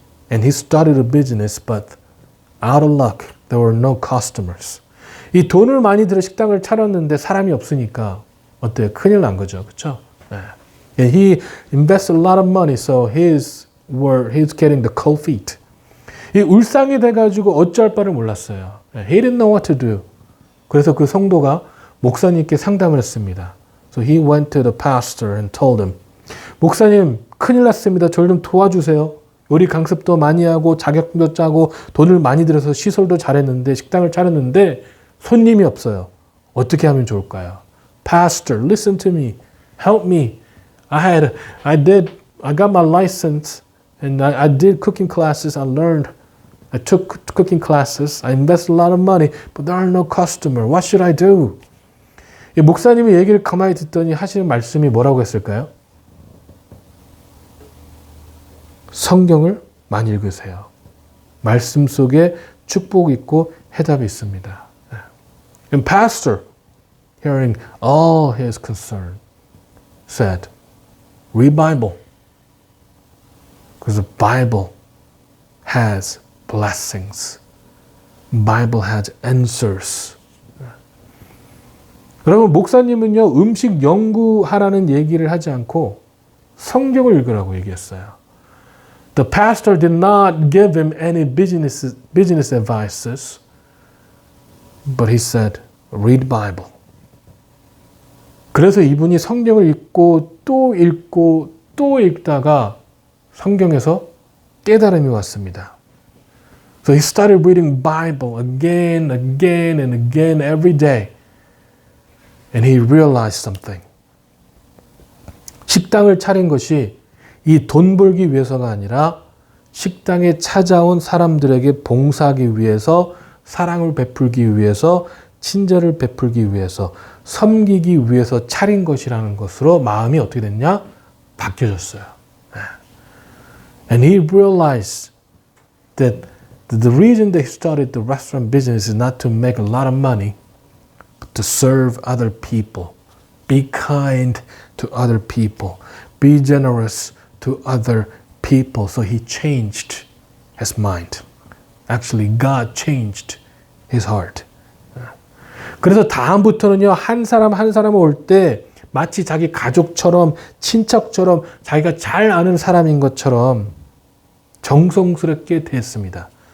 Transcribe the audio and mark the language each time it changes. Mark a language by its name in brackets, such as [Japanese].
[English] And he started a business, but out of luck, there were no customers. [Korean] 이 돈을 많이 들여 식당을 차렸는데 사람이 없으니까 어때요? 큰일 난 거죠. 그렇죠? [English] And he invested a lot of money, so he's getting the cold feet. [Korean] 이 울상이 돼가지고 어찌할 바를 몰랐어요. [English] He didn't know what to do. [Korean] 그래서 그 성도가 목사님께 상담을 했습니다. [English] So he went to the pastor and told him, [Korean] 목사님, 큰일 났습니다. 저를 좀 도와주세요. 요리 강습도 많이 하고 자격증도 짜고 돈을 많이 들여서 시설도 잘했는데 식당을 차렸는데 손님이 없어요. 어떻게 하면 좋을까요? [English] Pastor, listen to me. Help me. I got my license and I did cooking classes. I took cooking classes. I invested a lot of money, but there are no customer. What should I do? [Korean] 이 목사님의 얘기를 가만히 듣더니 하시는 말씀이 뭐라고 했을까요? 성경을 많이 읽으세요. 말씀 속에 축복이 있고 해답이 있습니다. [English] And pastor, hearing all his concern, said, read Bible. Because the Bible has blessings. Bible has answers. [Korean] 여러분, 목사님은요, 음식 연구하라는 얘기를 하지 않고 성경을 읽으라고 얘기했어요. [English] The pastor did not give him any business advices, but he said, read Bible. [Korean] 그래서 이분이 성경을 읽고 또 읽고 또 읽다가 성경에서 깨달음이 왔습니다. [English] So he started reading Bible again, again, and again every day. And he realized something. [Korean] 식당을 차린 것이 이 돈 벌기 위해서가 아니라 식당에 찾아온 사람들에게 봉사하기 위해서, 사랑을 베풀기 위해서, 친절을 베풀기 위해서, 섬기기 위해서 차린 것이라는 것으로 마음이 어떻게 됐냐? 바뀌어졌어요. [English] And he realized that the reason they started the restaurant business is not to make a lot of money, but to serve other people. Be kind to other people. Be generous to other people. So he changed his mind. Actually, God changed his heart. [Korean] 그래서 다음부터는요, 한 사람 한 사람 올 때 마치 자기 가족처럼, 친척처럼, 자기가 잘 아는 사람인 것처럼 정성스럽게 대했습니다.